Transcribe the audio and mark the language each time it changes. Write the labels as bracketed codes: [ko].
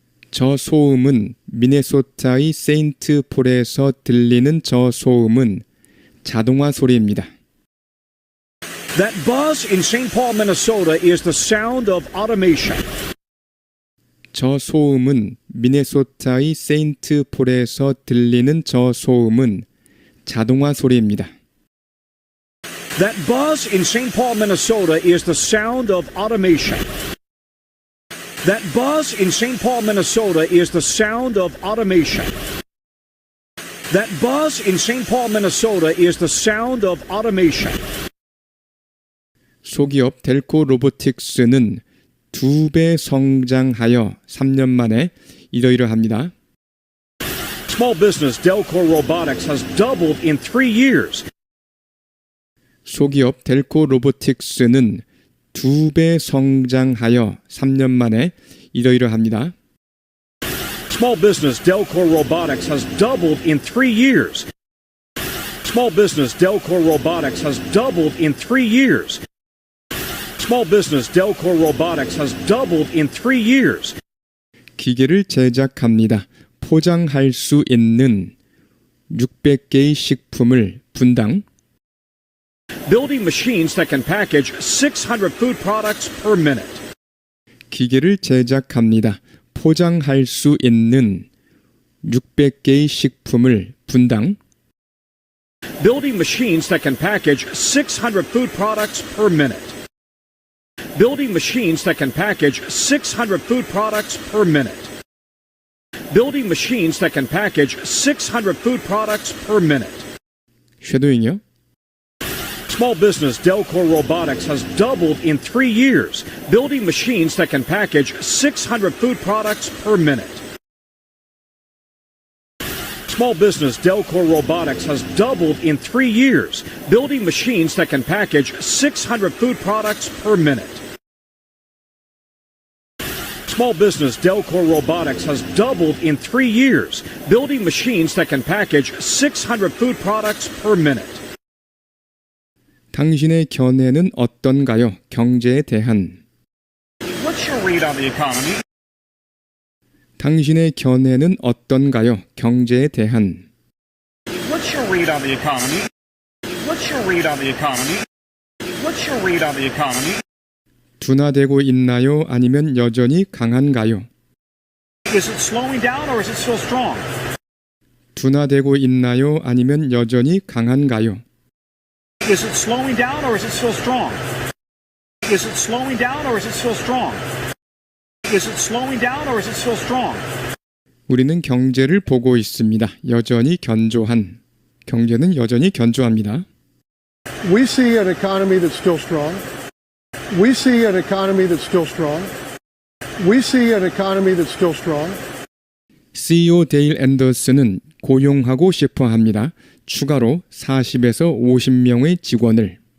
[ko] 저 소음은 미네소타의 세인트폴에서 들리는 저 소음은 자동화 소리입니다. [en] That buzz in St. Paul, Minnesota is the sound of automation. [ko] 저 소음은 미네소타의 세인트폴에서 들리는 저 소음은 자동화 소리입니다. [en] That buzz in St. Paul, Minnesota is the sound of automation. That buzz in St. Paul, Minnesota is the sound of automation. That buzz in St. Paul, Minnesota is the sound of automation. [ko] 소기업 델코 로보틱스는 2배 성장하여 3년 만에 이러이러합니다. [en] Small business Delco Robotics has doubled in 3 years. 소기업 델코 로보틱스는 2배 성장하여 3년 만에 이러이러합니다. Small business Delco Robotics has doubled in 3 years. Small business Delco Robotics has doubled in 3 years. Small business Delco Robotics has doubled in 3 years. [ko] 기계를 제작합니다. 포장할 수 있는 600개의 식품을 분당 [en] Building machines that can package 600 food products per minute. [ko] 기계를 제작합니다. 포장할 수 있는 600개의 식품을 분당 [en] Building machines that can package 600 food products per minute. Building machines that can package 600 food products per minute. Building machines that can package 600 food products per minute. [ko] 쉐도잉요. [en] Small business Delco Robotics has doubled in 3 years, building machines that can package 600 food products per minute. Small business Delco Robotics has doubled in 3 years, building machines that can package 600 food products per minute. Small business Delco Robotics has doubled in 3 years, building machines that can package 600 food products per minute. [ko] 당신의 견해는 어떤가요? 경제에 대한 [en] What's your read on the economy? [ko] 당신의 견해는 어떤가요? 경제에 대한 [en] What's your read on the economy? What's your read on the economy? What's your read on the economy? [ko] 둔화되고 있나요? 아니면 여전히 강한가요? [en] Is it slowing down or is it still strong? [ko] 둔화되고 있나요? 아니면 여전히 강한가요? [en] Is it slowing down or is it still strong? Is it slowing down or is it still strong? Is it slowing down or is it still strong? [ko] 우리는 경제를 보고 있습니다. 여전히 견조한. 경제는 여전히 견조합니다. [en] We see an economy that's still strong. We see an economy that's still strong. We see an economy that's still strong. [ko] CEO 데일 앤더슨은 고용하고 싶어 합니다. 추가로 40에서 50명의 직원을